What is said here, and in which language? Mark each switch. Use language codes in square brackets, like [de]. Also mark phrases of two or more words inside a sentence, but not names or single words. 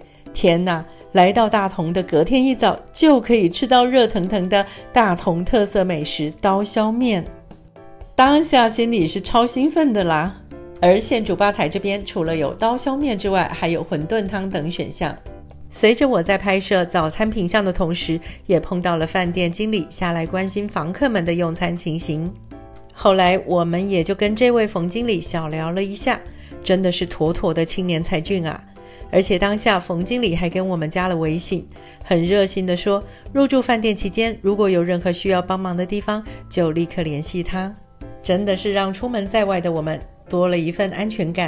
[zh] 天哪，來到大同的隔天一早就可以吃到熱騰騰的大同特色美食刀削麵，當下心裡是超興奮的啦。而現煮吧台這邊除了有刀削麵之外，還有餛飩湯等選項。隨着我在拍攝早餐品項的同時，也碰到了飯店經理下來關心房客們的用餐情形。後來我們也就跟這位馮經理小聊了一下，真的是妥妥的青年才俊啊！而且當下馮經理還跟我們加了微信，很熱心地說，入住飯店期間如果有任何需要幫忙的地方，就立刻聯繫他。真的是讓出門在外的我們多了一份安全感。